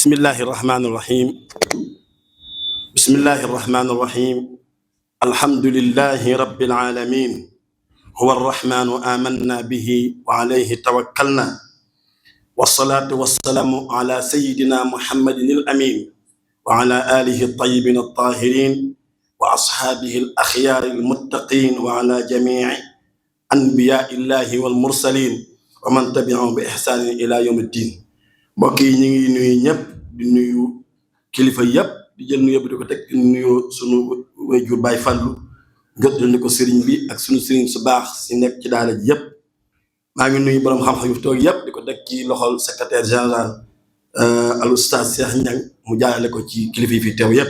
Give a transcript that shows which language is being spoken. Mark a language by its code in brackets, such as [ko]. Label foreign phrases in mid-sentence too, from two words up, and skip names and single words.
[ar] بسم الله الرحمن الرحيم بسم الله الرحمن الرحيم الحمد لله رب العالمين هو الرحمن آمنا به وعليه توكلنا والصلاة والسلام على سيدنا محمد الأمين وعلى آله الطيبين الطاهرين وأصحابه الأخيار المتقين وعلى جميع أنبياء الله والمرسلين ومن تبعهم بإحسان إلى يوم الدين. [wo] mbokk yi ñu ngi nuyu ñëpp di nuyu kilifa yëpp di jël nuyu yëpp di ko teg di nuyu sunu wayjur Baay Fallu jottali ko sëriñ bi ak sunu sëriñ su baax si nekk ci daara ji yëpp. maa ngi nuyu borom xam-xam yu toog yëpp di ko teg ci loxol [fr] secrétaire général [wo] al oustaz Cheikh Niang mu jaarale ko ci kilifa yi fi teew yëpp.